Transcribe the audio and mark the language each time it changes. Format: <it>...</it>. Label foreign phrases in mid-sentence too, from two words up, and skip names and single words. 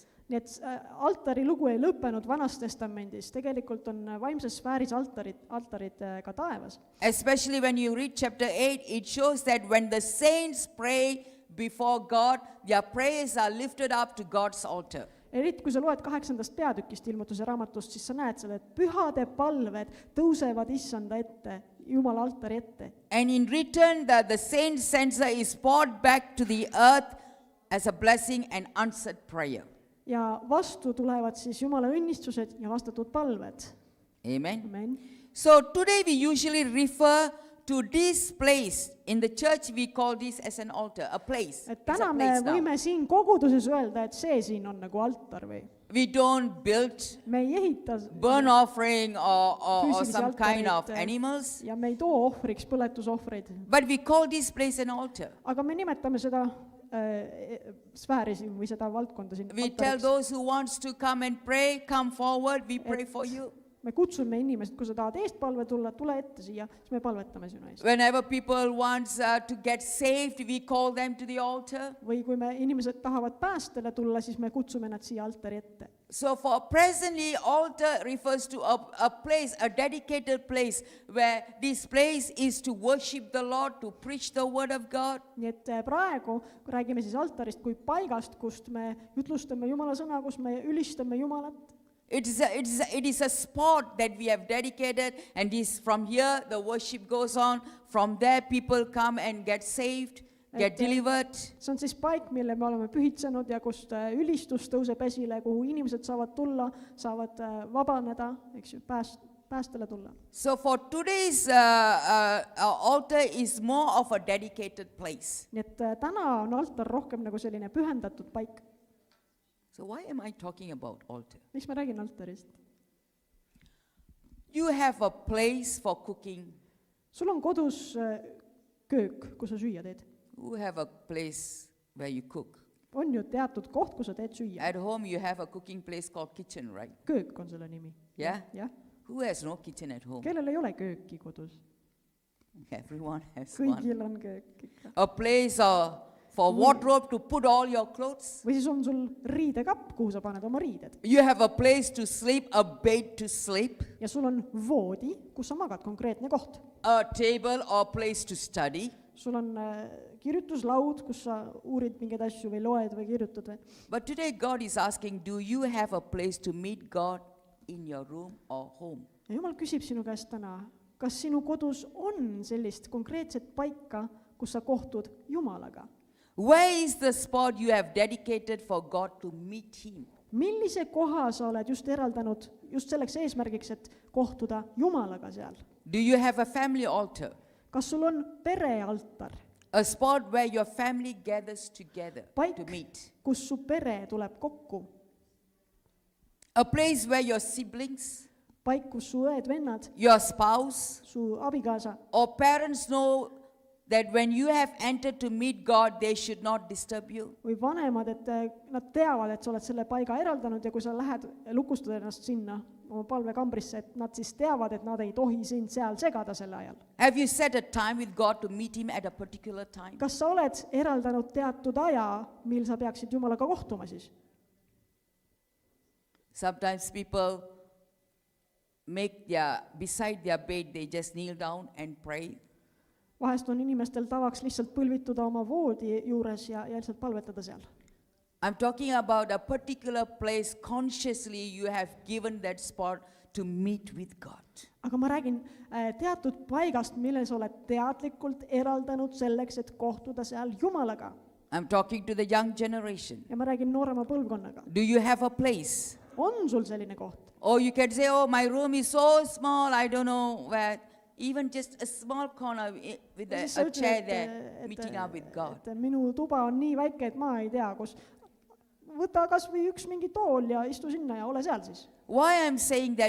<et>Nii et altari lugu ei lõppenud Vanas Testamendis, tegelikult on vaimses sfääris altarid ka taevas.</et> <en>Especially when you read chapter 8, it shows that when the saints pray before God, their prayers are lifted up to God's altar.</en> <et>Eriti kui sa loed 8. peatükist ilmutuse raamatust, siis sa näed selle, et pühade palved tõusevad issanda ette, Jumala altari ette.</et> <en>And in return, the saint censer is poured back to the earth as a blessing and answered prayer.</en> <et>Ja vastu tulevad siis Jumala õnnistused ja vastatud palved.</et> <en>Amen.</en> <et>Amen.</et> <en>So today we usually refer to this place. In the church we call this as an altar, a place.</en> <et>Et</et> <en>It's a</en> <et>täna me</et> <en>place now.</en> <et>võime siin koguduses öelda, et see siin on nagu altar või.</et> <en>We don't build</en> <et>Me ei ehita</et> <en>burnt offering or</en> <et>füüsilisi</et> <en>some kind of</en> <et>altareid</et> <en>animals,</en> <et>ja me ei too ohvriks põletusohvreid.</et> <en>but we call this place an altar.</en> <et>Aga me nimetame seda sfääri siin või seda valdkonda siin</et> <en>We tell</en> <et>altariks.</et> <en>those who wants to come and pray, come forward, we pray for you.</en> <et>Me kutsume inimesed, kui sa tahad eestpalve tulla, tule ette siia, siis me palvetame sinu eest.</et> <en>Whenever people wants to get saved, we call them to the altar.</en> <et>Või kui me inimesed tahavad päästele tulla, siis me kutsume nad siia altari ette.</et> <en>So for presently, altar refers to a place, a dedicated place, where this place is to worship the Lord, to preach the word of God.</en> <et>nii et praegu, kui räägime siis altarist kui paigast, kust me jutlustame Jumala sõna, kus me ülistame Jumalat,</et> <en>It is a spot that we have dedicated, and this from here the worship goes on. From there people come and get saved, get delivered.</en> <et>see on siis paik, mille me oleme pühitsenud ja kust ülistus tõuseb esile, kuhu inimesed saavad tulla, saavad vabaneda, eks ju, päästele tulla.</et> <en>So for today's altar is more of a dedicated place.</en> <et>nii et täna on altar rohkem nagu selline pühendatud paik.</et> <en>So why am I talking about altar?</en> <et>Miks ma räägin altarist?</et> <en>You have a place for cooking.</en> <et>Sul on kodus köök, kus sa süüa teed.</et> <en>You have a place where you cook.</en> <et>On ju teatud koht, kus sa teed süüa.</et> <en>At home you have a cooking place called kitchen, right?</en> <et>Köök on selle nimi.</et> <en>Yeah?</en> <et>Jah.</et> <en>Who has no kitchen at home?</en> <et>Kellel ei ole kööki kodus?</et> <en>Everyone has one.</en> <et>Kõigil on köök ikka.</et> <en>A place for wardrobe to put all your clothes.</en> <et>Või siis on sul riidekapp, kuhu sa paned oma riided.</et> <en>You have a place to sleep, a bed to sleep,</en> <et>Ja sul on voodi, kus sa magad, konkreetne koht.</et> <en>a table or place to study.</en> <et>Sul on kirjutuslaud, kus sa uurid mingeid asju või loed või kirjutad või.</et> <en>But today God is asking, do you have a place to meet God in your room or home?</en> <et>Ja Jumal küsib sinu käest täna, kas sinu kodus on sellist konkreetset paika, kus sa kohtud Jumalaga?</et> <en>Where is the spot you have dedicated for God to meet Him?</en> <et>Millise koha sa oled just eraldanud just selleks eesmärgiks, et kohtuda Jumalaga seal?</et> <en>Do you have a family altar?</en> <et>Kas sul on perealtar?</et> <en>A spot where your family gathers together</en> <et>Paik,</et> <en>to meet?</en> <et>kus su pere tuleb kokku?</et> <en>A place where your siblings,</en> <et>Paik, kus su õed-vennad,</et> <en>your spouse,</en> <et>su abikaasa</et> <en>or parents know that when you have entered to meet God, they should not disturb you?</en> <et>või vanemad, et nad teavad, et sa oled selle paiga eraldanud ja kui sa lähed ja lukustad ennast sinna oma palvekambrisse, et nad siis teavad, et nad ei tohi sind seal segada selle ajal.</et> <en>Have you set a time with God to meet Him at a particular time?</en> <et>Kas sa oled eraldanud teatud aja, mil sa peaksid Jumalaga kohtuma siis?</et> <en>Sometimes people beside their bed, they just kneel down and pray.</en> <et>Vahest on inimestel tavaks lihtsalt põlvituda oma voodi juures ja lihtsalt palvetada seal.</et> <en>I'm talking about a particular place consciously you have given that spot to meet with God.</en> <et>Aga ma räägin teatud paigast, mille sa oled teadlikult eraldanud selleks, et kohtuda seal Jumalaga.</et> <en>I'm talking to the young generation.</en> <et>Ja ma räägin noorema põlvkonnaga.</et> <en>Do you have a place?</en> <et>On sul selline koht?</et> <en>Or you can say, oh, my room is so small, I don't know where. Even just a small corner with</en> <et>Ja siis sa</et> <en>a chair</en> <et>ütled,</et> <en>there, meeting up with God.</en> <et>et minu tuba on nii väike, et ma ei tea, kus. Võta kas või üks mingi tool ja istu sinna ja ole seal siis.</et> <en>Why I'm saying that?</en>